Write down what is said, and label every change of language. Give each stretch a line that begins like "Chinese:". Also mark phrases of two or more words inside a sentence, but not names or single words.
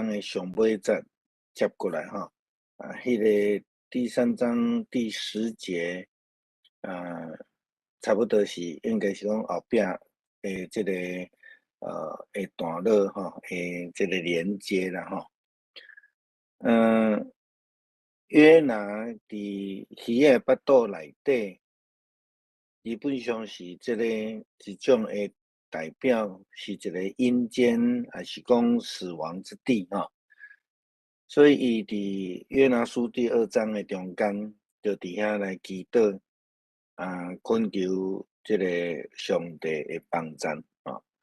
Min Nan Chinese: 的上尾节接过来吼，迄个第3章第10节，差不多是应该是讲后壁诶，这个诶段落吼，诶，这个连接啦吼，约拿伫鱼的腹肚内底，基本上是这个一种诶代表，是一个阴间，还是讲死亡之地吼。所以伊伫约拿书第2章的中间，就伫遐来祈祷，恳求这个上帝的帮助啊。